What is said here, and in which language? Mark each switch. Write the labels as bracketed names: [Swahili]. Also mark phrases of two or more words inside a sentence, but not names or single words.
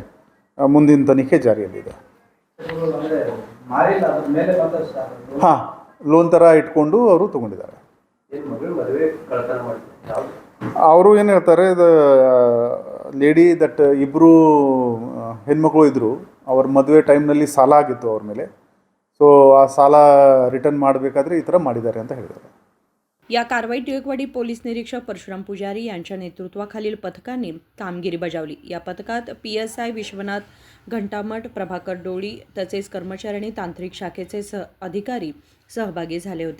[Kannada] ಮುಂದಿನ ತನಿಖೆ ಜಾರಿಯಲ್ಲಿದೆ. ಹಾಂ, ಲೋನ್ ಥರ ಇಟ್ಕೊಂಡು ಅವರು ತೊಗೊಂಡಿದ್ದಾರೆ. ಅವರು ಏನು ಹೇಳ್ತಾರೆ, [English] lady that [Kannada] ಇಬ್ಬರು ಹೆಣ್ಮಕ್ಳು ಇದ್ದರು, ಅವ್ರ ಮದುವೆ ಟೈಮ್ನಲ್ಲಿ ಸಾಲ ಆಗಿತ್ತು ಅವ್ರ ಮೇಲೆ. ಸೊ ಆ ಸಾಲ ರಿಟರ್ನ್ ಮಾಡಬೇಕಾದ್ರೆ ಈ ಥರ ಮಾಡಿದ್ದಾರೆ ಅಂತ ಹೇಳಿದ್ದಾರೆ. [Marathi] या कारवाईत टिळकवाडी पोलीस निरीक्षक परशुराम पुजारी यांच्या नेतृत्वाखालील पथकाने कामगिरी बजावली. या पथकात PSI विश्वनाथ घंटामठ, प्रभाकर डोळी तसेच कर्मचारी आणि तांत्रिक शाखेचे अधिकारी सहभागी झाले होते.